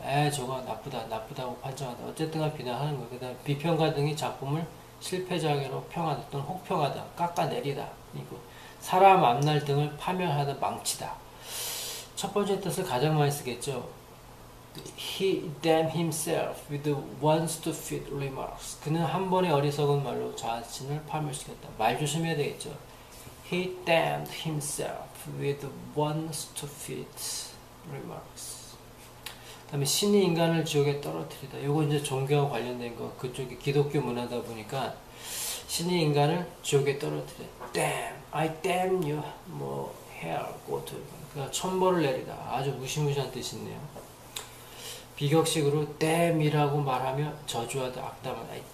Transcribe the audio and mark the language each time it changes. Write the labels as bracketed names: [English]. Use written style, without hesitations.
[Korean] 저거 나쁘다고 판정하다. 어쨌든 간 비난하는 거예요. 그 다음에 비평가 등이 작품을 실패작으로 평하다 또는 혹평하다. 깎아내리다. 이거. 사람 앞날 등을 파멸하다. 망치다. 첫 번째 뜻을 가장 많이 쓰겠죠. [English] He damned himself with one stupid remarks. [Korean] 그는 한 번의 어리석은 말로 자신을 파멸시켰다. 말 조심해야 되겠죠. [English] He damned himself with one stupid remarks. [Korean] 그 다음에 신이 인간을 지옥에 떨어뜨리다. 요거 이제 종교와 관련된 거. 그쪽이 기독교 문화다 보니까 신이 인간을 지옥에 떨어뜨려. [English] Damn, I damn you. hell, go to. [Korean] 그러니까 천벌을 내리다. 아주 무시무시한 뜻이 있네요. 비격식으로 damn이라고 말하며 저주하다, 악담하다.